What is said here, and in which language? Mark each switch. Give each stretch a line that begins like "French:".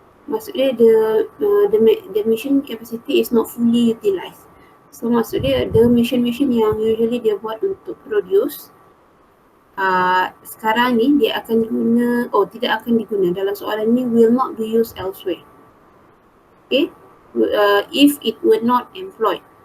Malay: Maksud dia
English: the machine capacity is not fully utilized.
Malay: So maksud dia
English: the machine
Malay: yang usually dia buat untuk produce, sekarang ni dia akan tidak akan diguna. Dalam soalan ni
English: will not be used elsewhere. Okay, if it were not employed.